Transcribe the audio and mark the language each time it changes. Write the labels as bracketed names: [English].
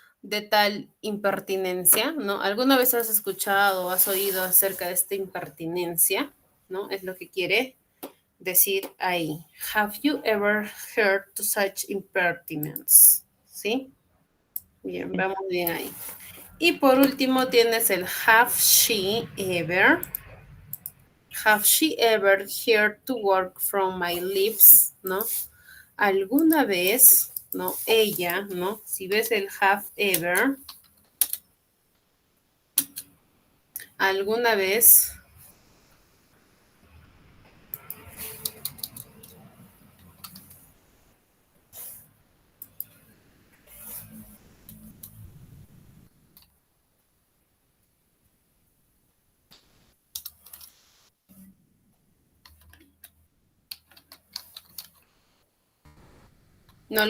[Spanish] de tal impertinencia, ¿no? ¿Alguna vez has escuchado o has oído acerca de esta impertinencia, ¿no? Es lo que quiere decir ahí. [English] Have you ever heard to such impertinence? [Spanish] ¿Sí? Bien, vamos bien ahí. Y por último tienes el [English] have she ever. Have she ever heard to work from my lips, [Spanish] ¿no? Alguna vez, ¿no? Ella, ¿no? Si ves el [English] have ever, [Spanish] alguna vez, ¿no?